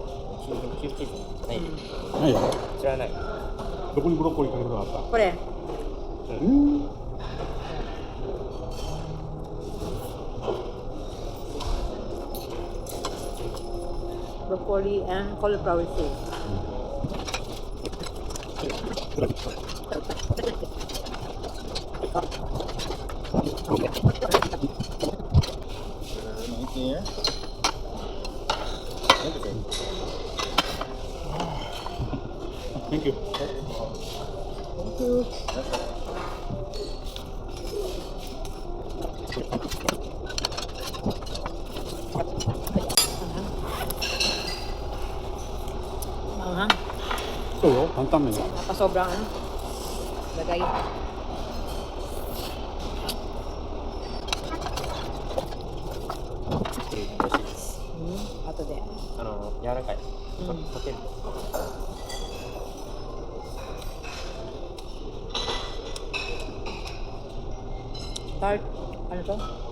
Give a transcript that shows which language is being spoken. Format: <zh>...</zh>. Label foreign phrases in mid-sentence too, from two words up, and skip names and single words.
<ja>キューブチーズない。ないよ。知らない。どこにブロッコリーかけるのがあった？</ja> <en>これ。Broccoli and cauliflower seeds.</en> <ja>ね。</ja> <en>Thank you. Thank you.</en> <tl>Manghang. Oo, pantang na yan. Nakasobrang ano. Lagay. Ato de.</tl> <ja>柔らかい。うん溶ける。</ja> <tl>Tart. Ano to?</tl>